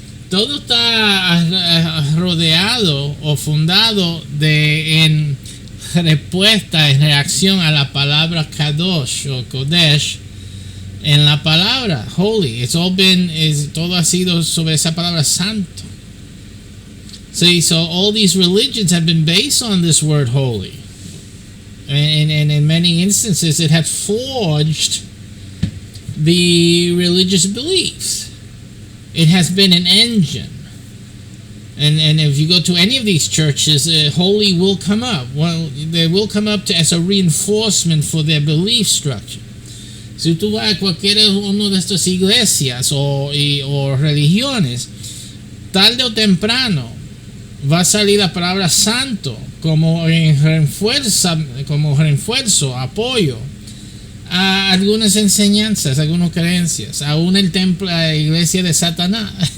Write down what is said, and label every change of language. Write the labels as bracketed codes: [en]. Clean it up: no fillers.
[es] Todo está rodeado o fundado en respuesta, en reacción a la palabra Kadosh o Kodesh. En la palabra holy, todo ha sido sobre esa palabra santo. [en] See, so all these religions have been based on this word holy, and in many instances it had forged the religious beliefs. It has been an engine And if you go to any of these churches, holy will come up. Well, they will come up as a reinforcement for their belief structure. [es] Si tú vas a cualquier uno de estas iglesias o religiones, tarde o temprano va a salir la palabra santo como refuerzo, apoyo a algunas enseñanzas, algunas creencias, aún el templo, la iglesia de Satanás.